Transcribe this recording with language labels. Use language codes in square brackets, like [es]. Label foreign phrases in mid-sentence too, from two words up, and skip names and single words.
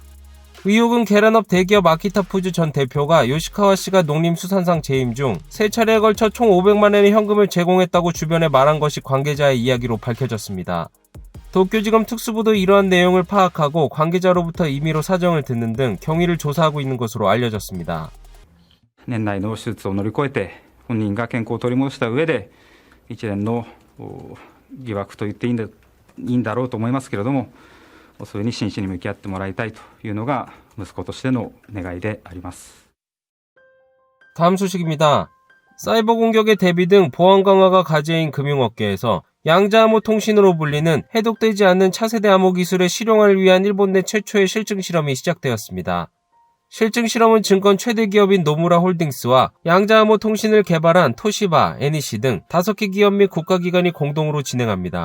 [ko] 의혹은 계란업 대기업 아키타푸즈 전 대표가 요시카와 씨가 농림수산상 재임 중 3차례에 걸쳐 총 500만 엔의 현금을 제공했다고 주변에 말한 것이 관계자의 이야기로 밝혀졌습니다. 도쿄지검 특수부도 이러한 내용을 파악하고 관계자로부터 임의로 사정을 듣는 등 경위를 조사하고 있는 것으로 알려졌습니다. [ja] 年内の手術を乗り越えて本人が健康を取り戻した上で一連の疑惑と言っていいんだろうと思いますけれども、それに真摯に向き合ってもらいたいというのが息子としての願いであります。 [ko] 다음 소식입니다. 사이버 공격의 대비 등 보안 강화가 과제인 금융업계에서 양자암호 통신으로 불리는 해독되지 않는 차세대 암호 기술의 실용화를 위한 일본 내 최초의 실증 실험이 시작되었습니다. 실증 실험은 증권 최대 기업인 노무라 홀딩스와 양자암호 통신을 개발한 토시바, NEC 등 5개 기업 및 국가기관이 공동으로 진행합니다.